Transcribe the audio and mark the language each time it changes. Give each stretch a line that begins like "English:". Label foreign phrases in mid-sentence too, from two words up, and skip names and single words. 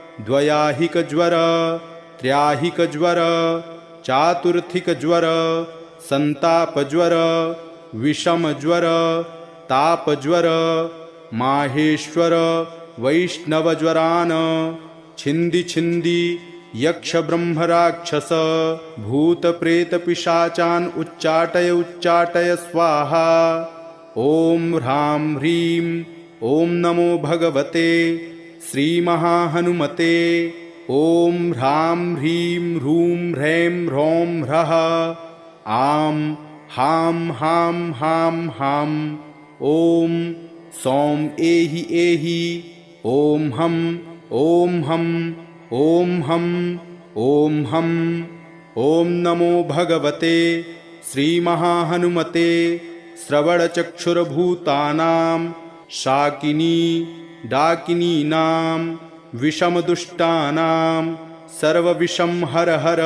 Sanskrit: द्वयाहिकज्वर त्र्याहिकज्वर चातुर्थिकज्वर संतापज्वर विषमज्वर तापज्वर माहेश्वर वैष्णवज्वरान् छिंदी छिंदी यक्ष ब्रह्म राक्षस भूत प्रेत पिशाचान् उच्चाटय स्वाहा। ओम ह्रां ह्रीं ओम नमो भगवते श्री महाहनुमते। ओम ह्रां ह्रीं ह्रूं ह्रैं ह्रौं ह्रः आं हां हां हां हां। ओम सौं एहि एहि ओम हम ओम हम ओम हम ओम हम। ओम नमो भगवते श्री महाहनुमते श्रवणचक्षुर्भूतानां शाकिनी डाकिनीनां विषमदुष्टानां सर्वविषं हर हर।